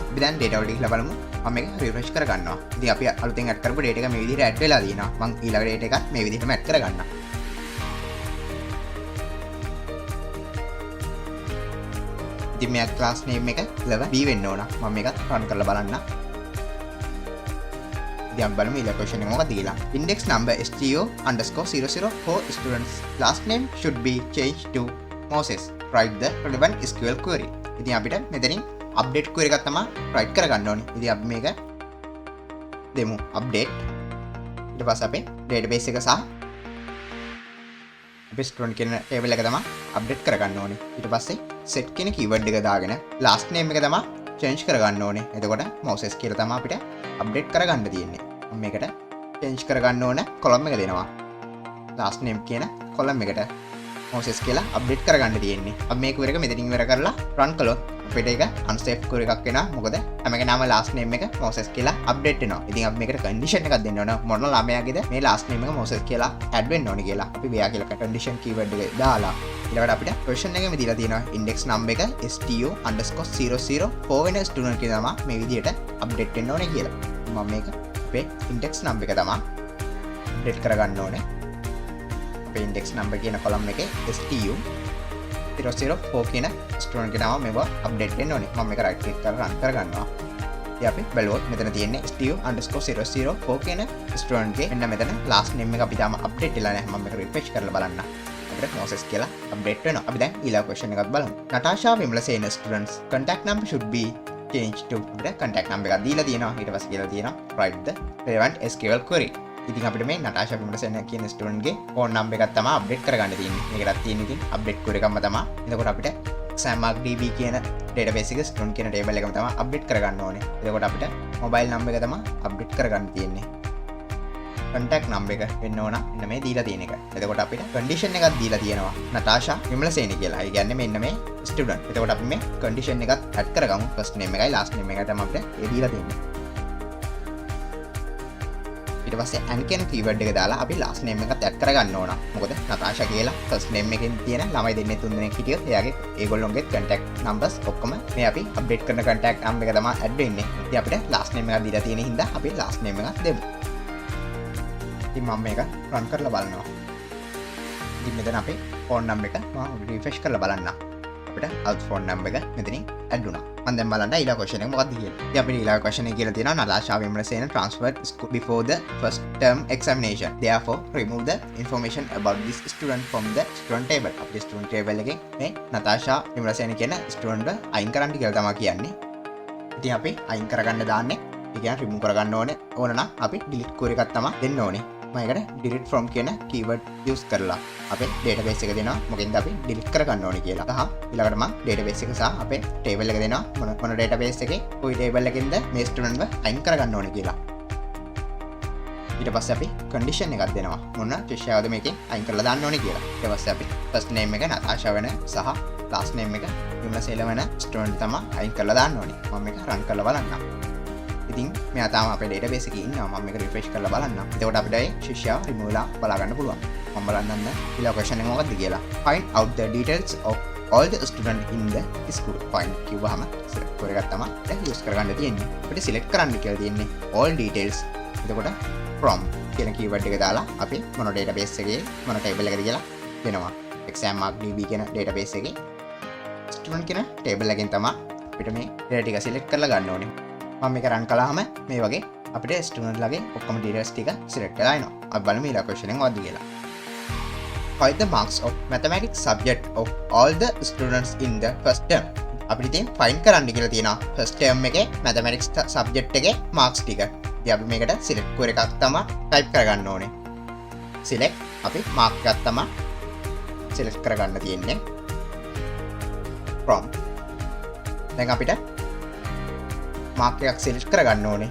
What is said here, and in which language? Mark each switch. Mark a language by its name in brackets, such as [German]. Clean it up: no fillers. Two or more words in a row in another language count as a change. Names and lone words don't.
[Sinhala] අපි දැන් data වලට ගිහලා බලමු. මම මේක refresh කරගන්නවා. ඉතින් අපි අලුතෙන් add කරපු data එක මේ විදිහට add වෙලා තියෙනවා. මම ඊළඟ data එකත් මේ විදිහටම add කරගන්නවා. ඉතින් මේ [English] class name [Sinhala] එක 11B වෙන්න ඕන. මම මේකත් run කරලා බලන්න. ඉතින් බලමු ඊළඟ question එක මොකක්ද කියලා. [English] Index number STO_00 for students. Last name should be changed to Moses. Write the relevant SQL query. [Sinhala] ඉතින් අපිට මෙතනින් [English] update query [Sinhala] එකක් තමයි write කරගන්න ඕනේ. ඉතින් අපි මේක දෙමු update. ඊට පස්සේ අපේ database එක සහ අපේ student කියන table එක තමයි update කරගන්න ඕනේ. ඊට පස්සේ set කියන keyword එක දාගෙන [English] last name [Sinhala] එක තමයි change කරගන්න ඕනේ. එතකොට Moses කියලා තමයි අපිට update කරගන්න තියෙන්නේ. මම මේකට change කරගන්න ඕන column එක දෙනවා. [English] last name [Sinhala] කියන column එකට Moses කියලා update කරගන්න තියෙන්නේ. අපි මේ query එක මෙතනින් ඉවර කරලා run කළොත් අපිට ඒක අන්සේෆ් කර එකක් වෙනවා. මොකද හැමගේ නම [English] last name [Sinhala] එක මොසස් කියලා අප්ඩේට් වෙනවා. ඉතින් අපි මේකට කන්ඩිෂන් එකක් දෙන්න ඕන. මොන ළමයාගේද මේ [English] last name [Sinhala] එක මොසස් කියලා ඇඩ් වෙන්න ඕනේ කියලා. අපි මෙයා කියලා [English] condition keyword [Sinhala] එක දාලා ඊළඟට අපිට question එකෙම දීලා තියෙනවා [English] index number [Sinhala] එක stu_004 වෙන ස්ටුඩන්ට් කෙනා තමයි මේ විදිහට අප්ඩේට් වෙන්න ඕනේ කියලා. මම මේක අපේ [English] index number [Sinhala] එක තමයි අප්ඩේට් කරගන්න ඕනේ. අපේ [English] index number [Sinhala] කියන column එකේ stu_004 කියන ස්ටුඩන්ට් කෙනා මේව අප්ඩේට් වෙන්න ඕනේ. මම මේක [English] right click [Sinhala] කරලා run කරගන්නවා. ඉතින් අපි බලුවොත් මෙතන තියෙන්නේ stu_004 කියන ස්ටුඩන්ට් ගේ මෙන්න මෙතන [English] last name [Sinhala] එක අපි තාම අප්ඩේට් වෙලා නැහැ. මම මේක refresh කරලා බලන්න. Moses කියලා අප්ඩේට් වෙනවා. අපි දැන් ඊළඟ question එකක් බලමු. [English] Natasha Vimlasena students contact number should be changed to [Sinhala] අපිට contact number එකක් දීලා තියෙනවා. ඊට පස්සේ කියලා තියෙනවා [English] write the relevant SQL query. [Sinhala] ඉතින් අපිට මේ Natasha Vimlasena කියන ස්ටුඩන්ට් ගේ [English] phone number [Sinhala] එකක් තමයි අප්ඩේට් කරගන්න තියෙන්නේ. මේකටත් තියෙන ඉතින් [English] update query [Sinhala] එකක්ම තමයි. එතකොට අපිට [English] exam mark db [Sinhala] කියන database එකේ ස්ටුඩන්ට් කියන table එකම තමයි අප්ඩේට් කරගන්න ඕනේ. එතකොට අපිට [English] mobile number [Sinhala] එක තමයි අප්ඩේට් කරගන්න තියෙන්නේ. [English] contact number [Sinhala] එක වෙන්න ඕන මෙන්න මේ දීලා තියෙන එක. එතකොට අපිට condition එකක් දීලා තියෙනවා Natasha Vimlasena කියලා. ඒ කියන්නේ මෙන්න මේ student. එතකොට අපි මේ condition එකත් add කරගමු. [English] first name [Sinhala] එකයි [English] last name [Sinhala] එකයි තමයි අපිට ඒ දීලා තියෙන්නේ. ඊට පස්සේ and කියන keyword එක දාලා අපි [English] last name [Sinhala] එකත් add කරගන්න ඕන. මොකද Natasha කියලා [English] first name [Sinhala] එකෙන් තියෙන ළමයි දෙන්නේ තුන් දෙනෙක් හිටියොත් එයාගේ ඒගොල්ලොන්ගේ [English] contact numbers [Sinhala] ඔක්කොම මේ අපි update කරන [English] contact number [Sinhala] එක තමයි add වෙන්නේ. ඉතින් අපිට [English] last name [Sinhala] එකක් දීලා තියෙන හින්දා අපි [English] last name [Sinhala] එකක් දෙමු. ඉතින් මම මේක run කරලා බලනවා. ඉතින් මෙතන අපේ [English] phone number [Sinhala] එක මම refresh කරලා බලන්න. අපිට [English] out phone number [Sinhala] එක මෙතනින් add වුණා. මම දැන් බලන්න ඊළඟ question එක මොකක්ද කියලා. ඉතින් අපිට ඊළඟ question එක කියලා තියෙනවා [English] Natasha Vimlasena transferred school before the first term examination. Therefore remove the information about this student from the student table. [Sinhala] අපේ [English] student table [Sinhala] එකෙන් මේ Natasha Vimlasena කියන student එක අයින් කරන්න කියලා තමයි කියන්නේ. ඉතින් අපි අයින් කරගන්න දාන්නේ. ඒ කියන්නේ remove කරගන්න ඕන නම් අපි [English] delete query [Sinhala] එකක් තමයි දෙන්න ඕනේ. මම ඒකට [English] delete from [Sinhala] කියන keyword use කරලා අපේ database එක දෙනවා. මොකෙන්ද අපි delete කරගන්න ඕනේ කියලා. සහ ඊළඟට මම database එක සහ අපේ table එක දෙනවා. මොන database එකේ කොයි table එකකින්ද මේ student එක අයින් කරගන්න ඕනේ කියලා. ඊට පස්සේ අපි condition එකක් දෙනවා. මොන ශිෂ්‍යයාද මේකෙන් අයින් කරලා දාන්න ඕනේ කියලා. ඊට පස්සේ අපි [English] first name [Sinhala] එක Natasha වෙන සහ [English] last name [Sinhala] එක Vimlasena වෙන student තමයි අයින් කරලා දාන්න ඕනේ. මම මේක run කරලා බලන්නම්. ඉතින් මෙයා තාම අපේ database එකේ ඉන්නවා. මම මේක refresh කරලා බලන්න. එතකොට අපිට ඒ ශිෂ්‍යයා remove ලා බලා ගන්න පුළුවන්. මම බලන්න ඊළඟ question එක මොකක්ද කියලා. [English] Find out the details of all the students in the school. [Sinhala] Find කිව්වහම select කර එකක් තමයි දැන් use කරගන්න තියෙන්නේ. අපිට select කරන්න කියලා තියෙන්නේ [English] all details. [Sinhala] එතකොට from කියන keyword එක දාලා අපි මොන database එකේ මොන table එකද කියලා දෙනවා. [English] exam mark db [Sinhala] කියන database එකේ student කියන table එකෙන් තමයි අපිට මේ data ටික select කරලා ගන්න ඕනේ. මම මේක run කළාම මේ වගේ අපිට ස්ටුඩන්ට් ලගේ ඔක්කොම details ටික select වෙලා එනවා. අපි බලමු ඊළඟ question එක මොකක්ද කියලා. [English] Find the marks of mathematics subject of all the students in the first term. [Sinhala] අපිට ඉතින් find කරන්න කියලා තියෙනවා [English] first term [Sinhala] එකේ [English] mathematics subject [Sinhala] එකේ marks ටික. ඉතින් අපි මේකට [English] select query [Sinhala] එකක් තමයි type කරගන්න ඕනේ. select අපි mark එකක් තමයි select කරගන්න තියෙන්නේ. from දැන් අපිට mark එකක් select කරගන්න ඕනේ.